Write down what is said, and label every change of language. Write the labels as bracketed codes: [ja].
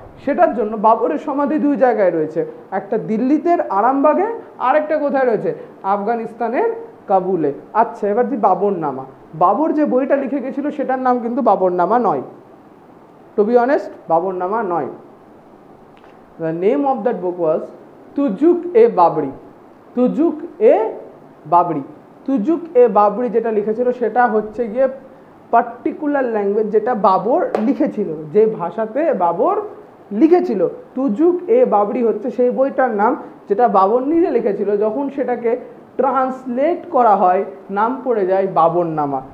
[bn] সেটার জন্য বাবরের সমাধি দুই জায়গায় রয়েছে, একটা দিল্লিতে আরামবাগে, আরেকটা কোথায় রয়েছে, আফগানিস্তানের কাবুলে। আচ্ছা, এবার যে বাবরনামা, বাবর যে বইটা লিখে গেছিল সেটার নাম কিন্তু বাবরনামা নয়, [en] to be honest, [bn] বাবরনামা নয়। [en] The name of that book was Tuzuk-e-Babri. [bn] তুজুক-এ-বাবরি, তুজুক-এ-বাবরি যেটা লিখেছিল সেটা হচ্ছে গিয়ে পার্টিকুলার ল্যাঙ্গুয়েজ যেটা বাবর লিখেছিল, যে ভাষাতে বাবর লিখেছিল। তুজুক-এ-বাবরি হচ্ছে সেই বইটার নাম যেটা বাবর নিজে লিখেছিল। যখন সেটাকে ট্রান্সলেট করা হয়, নাম পড়ে যায় বাবরনামা।